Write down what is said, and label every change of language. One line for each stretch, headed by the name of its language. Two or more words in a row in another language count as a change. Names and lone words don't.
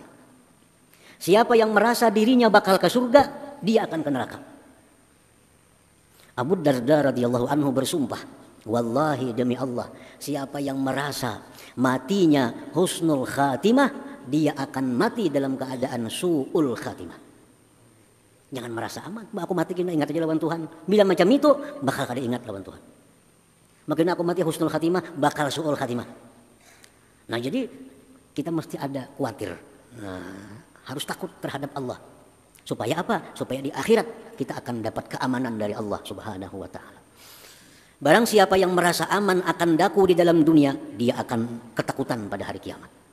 Indonesian: Siapa yang merasa dirinya bakal ke surga, dia akan ke neraka. Abu Darda
Arabic: radhiyallahu anhu
Indonesian: bersumpah, wallahi demi Allah, siapa yang merasa matinya
Arabic: husnul khatimah,
Indonesian: dia akan mati dalam keadaan
Arabic: su'ul khatimah.
Indonesian: Jangan merasa aman,
Banjar: aku mati kena ingat aja lawan Tuhan. Bila macam itu, bakal kada ingat lawan Tuhan. Makin aku mati
Arabic: husnul khatimah,
Banjar: bakal
Arabic: su'ul khatimah.
Indonesian: Nah jadi kita mesti ada khawatir. Nah, harus takut terhadap Allah. Supaya apa? Supaya di akhirat kita akan dapat keamanan dari Allah
Arabic: Subhanahu wa ta'ala.
Indonesian: Barang siapa yang merasa aman akan daku di dalam dunia, dia akan ketakutan pada hari kiamat.